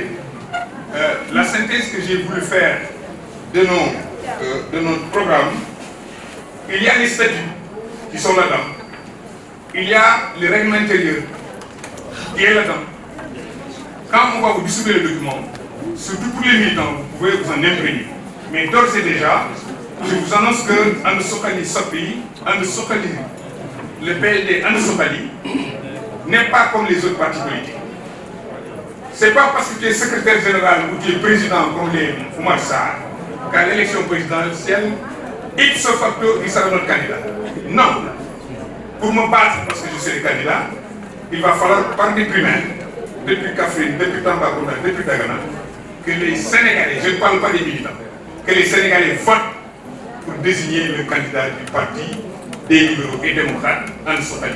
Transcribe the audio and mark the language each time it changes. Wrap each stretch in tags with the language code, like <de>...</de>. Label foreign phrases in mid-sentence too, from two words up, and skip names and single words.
<fr>La synthèse que j'ai voulu faire de notre programme, il y a les statuts qui sont là-dedans. Il y a le règlement intérieur qui est là-dedans. Quand on va vous distribuer le document, surtout pour les militants, vous pouvez vous en imprégner. Mais d'ores et déjà, je vous annonce que Ande Sokhali Sokpi, Ande Sokhali, le PLD Ande Sokhali, n'est pas comme les autres partis politiques. Ce n'est pas parce que tu es secrétaire général ou tu es président comme les Oumar Sarr qu'à l'élection présidentielle,</fr> <la>ipso facto,</la> <fr>il sera notre candidat. Non. Pour me battre parce que je suis le candidat, il va falloir par des primaires, depuis Kaffrine, depuis Tambacounda, depuis Dagana, que les Sénégalais, je ne parle pas des militants, que les Sénégalais votent pour désigner le candidat du parti des libéraux et démocrates Ande Sokhali.</fr>